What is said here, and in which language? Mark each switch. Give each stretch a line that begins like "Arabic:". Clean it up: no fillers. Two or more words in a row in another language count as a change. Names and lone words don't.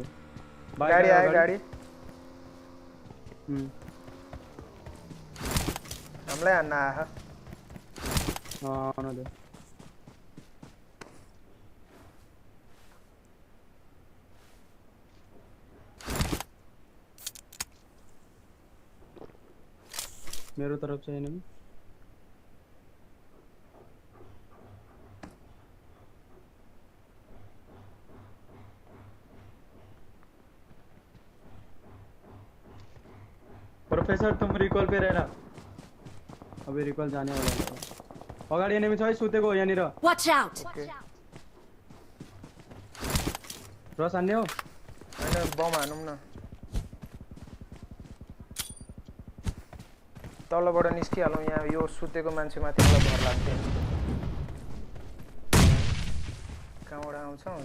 Nepali: गाडी आयो गाडी हामीलाई हान्न आहा आउन दे मेरो तरफ चाहिँ नि
Hindi: प्रोफेसर तुम रिकॉल पे रहना अभी रिकॉल जाने वाला है
Nepali: अगाडि एनिमी छ है सुतेको यहाँनिर
English: Watch out!
Nepali: रस हान्ने हो हैन बम हानौं न तलबाट निस्किहालौँ यहाँ यो सुतेको मान्छे माथि मलाई भर लाग्दैन कहाँबाट आउँछ